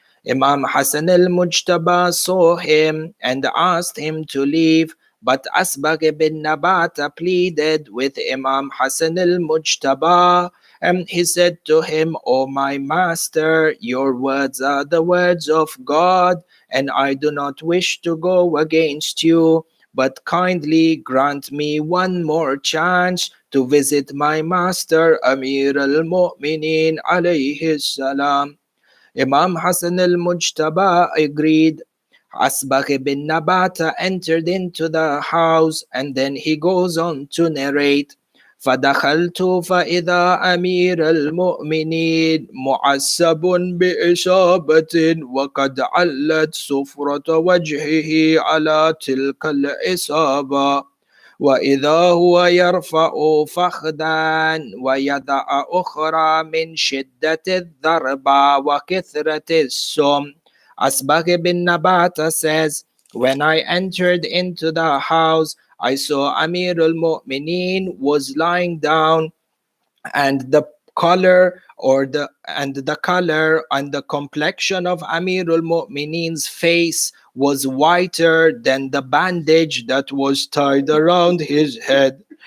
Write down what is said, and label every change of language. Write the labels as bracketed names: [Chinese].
[English] Imam Hassan al Mujtaba saw him and asked him to leave, but Asbagh ibn Nabata pleaded with Imam Hassan al Mujtaba, and he said to him, O my master, your words are the words of God, and I do not wish to go against you, but kindly grant me one more chance to visit my master Amir al-Mu'mineen alayhi salam. Imam Hassan al-Mujtaba agreed. Asbagh ibn Nabata entered into the house, and then he goes on to narrate, [Arabic] فدخلت فإذا أمير المؤمنين معصب بإصابة وقد علت صفرة وجهه على تلك الإصابة، وإذا هو يرفع فخذا ويضع أخرى من شدة الضربة وكثرة السم. [English] Asbagh bin Nabata says, when I entered into the house, I saw Amir al-Mu'mineen was lying down, and the color and the complexion of Amirul Mu'mineen's face was whiter than the bandage that was tied around his head.